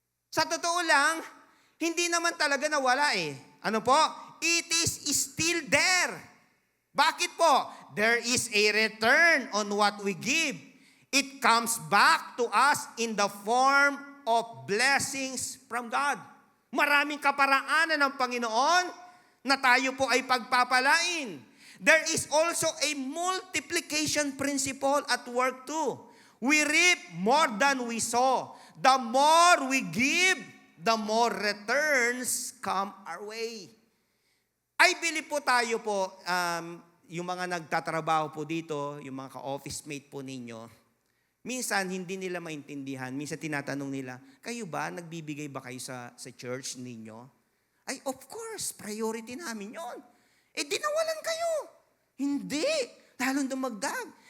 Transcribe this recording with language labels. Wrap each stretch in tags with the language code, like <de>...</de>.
<tl>Sa totoo lang, hindi naman talaga nawala Ano po?</tl> <en>It is still there.</en> <tl>Bakit po?</tl> <en>There is a return on what we give. It comes back to us in the form of blessings from God.</en> <tl>Maraming kaparaanan ng Panginoon na tayo po ay pagpapalain.</tl> <en>There is also a multiplication principle at work too. We reap more than we sow. The more we give, the more returns come our way.</en> <tl>I believe po tayo po, yung mga nagtatrabaho po dito, yung mga ka-office mate po ninyo, minsan hindi nila maintindihan, minsan tinatanong nila, kayo ba, nagbibigay ba kayo sa church ninyo? Ay,</tl> <en>of course,</en> <tl>priority namin yon. Di nawalan kayo. Hindi. Lalong dumagdag.</tl>